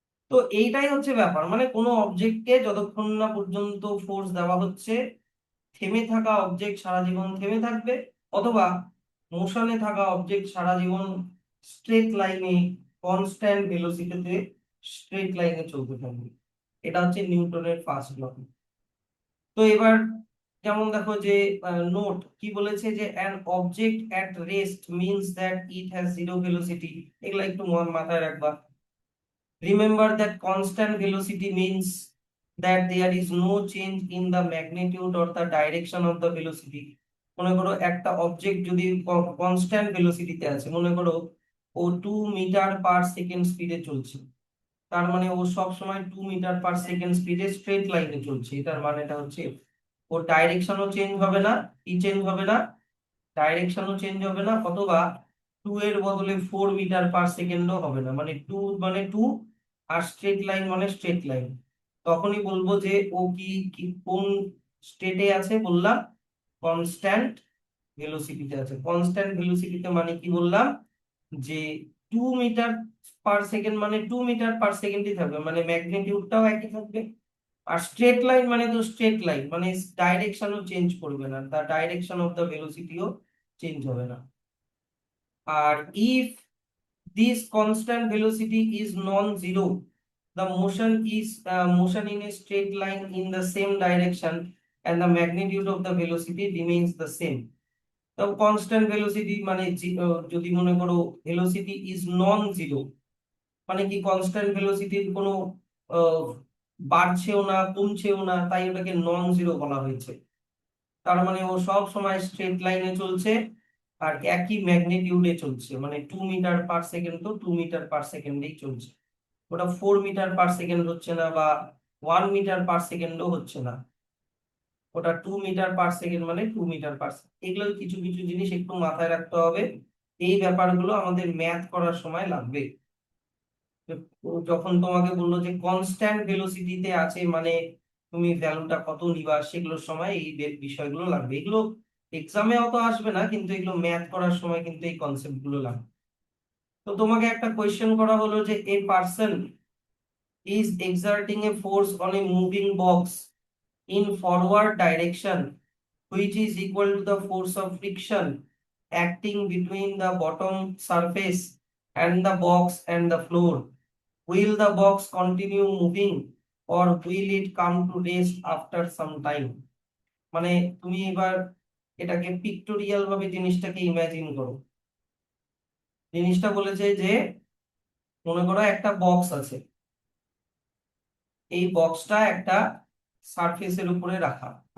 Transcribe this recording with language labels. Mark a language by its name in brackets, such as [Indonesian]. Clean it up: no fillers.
[Bangla] তো এইটাই হচ্ছে ব্যাপার, মানে কোনো অবজেক্টকে যতক্ষণ না পর্যন্ত ফোর্স দেওয়া হচ্ছে, থেমে থাকা অবজেক্ট সারা জীবন থেমে থাকবে, অথবা মোশনে থাকা অবজেক্ট সারা জীবন স্ট্রেট লাইনে কনস্ট্যান্ট ভেলোসিটিতে স্ট্রেট লাইনে চলতে থাকবে। এটা হচ্ছে নিউটনের ফার্স্ট ল। তো এবার যেমন দেখো যে নোট কি বলেছে, যে [English] An object at rest means that it has zero velocity. [Bangla] এগুলা একটু মাথায় রাখবা। [English] Remember that constant velocity means that there is no change in the magnitude or the direction of the velocity। [Bangla] মনে করো একটা অবজেক্ট যদি কনস্ট্যান্ট ভেলোসিটিতে আছে, মনে করো ও 2 মিটার পার সেকেন্ড স্পিডে চলছে, তার মানে ও সব সময় 2 মিটার পার সেকেন্ড স্পিডে স্ট্রেট লাইনে চলছে। এটার মানেটা হচ্ছে ওর ডাইরেকশনও চেঞ্জ হবে না, কি চেঞ্জ হবে না, ডাইরেকশনও চেঞ্জ হবে না, অথবা 2 এর বদলে 4 মিটার পার সেকেন্ডও হবে না, মানে 2 মানে 2, আর স্ট্রেট লাইন মানে স্ট্রেট লাইন। তখনই বলবো যে ও কি কোন স্টেটে আছে, বললাম কনস্ট্যান্ট ভেলোসিটিতে আছে। কনস্ট্যান্ট ভেলোসিটিতে মানে কি বললাম, যে 2 মিটার পার সেকেন্ড মানে 2 মিটার পার সেকেন্ডই থাকবে, মানে ম্যাগনিটিউডটাও একই থাকবে। আর স্ট্রেট লাইন মানে তো স্ট্রেট লাইন, মানে ডাইরেকশনও চেঞ্জ করবে না, [English] the direction of the ভেলোসিটিও [Bangla] change হবে না। [English] আর if this constant velocity is non-zero, the motion in a straight line in the same direction and the magnitude of the velocity remains the same। [Bangla] তো constant velocity মানে যদি মনে করো velocity is non zero, মানে কি constant ভেলোসিটির কোনো আহ, বাড়ছেও না কমছেও না, তাই ওটাকে নন জিরো বলা হয়েছে। তার মানে ও সব সময় স্ট্রেট লাইনে চলছে আর একই ম্যাগনিটিউডে চলছে, মানে 2 মিটার পার সেকেন্ড তো 2 মিটার পার সেকেন্ডেই চলছে। ওটা 4 মিটার/সেকেন্ড হচ্ছে না, বা 1 মিটার/সেকেন্ডও হচ্ছে না, ওটা 2 মিটার/সেকেন্ড, মানে 2 মিটার/সেকেন্ড। এগুলো কিছু কিছু জিনিস একটু মাথায় রাখতে হবে, এই ব্যাপারগুলো আমাদের ম্যাথ করার সময় লাগবে। যখন তোমাকে বললো যে কনস্ট্যান্ট ভেলোসিটিতে আছে, মানে তুমি ভ্যালুটা কত নিবা, সেগুলোর সময় এই বিষয়গুলো লাগবে। এগুলো এক্সামে অত আসবে না, কিন্তু এগুলো ম্যাথ করার সময় কিন্তু এই কনসেপ্ট গুলো লাগবে। তো তোমাকে একটা কোয়েশ্চেন করা হলো যে [English] A person is exerting a force on a moving box in forward direction which is equal to the force of friction acting between the bottom surface and the box and the floor. Will the box continue moving or will it come to rest after some time? [Bangla] মানে তুমি এবার এটাকে pictorial ভাবে জিনিসটাকে imagine করো। জিনিসটা বলেছে যে মনে করো একটা বক্স আছে, এই বক্সটা একটা সারফেসের উপরে রাখা।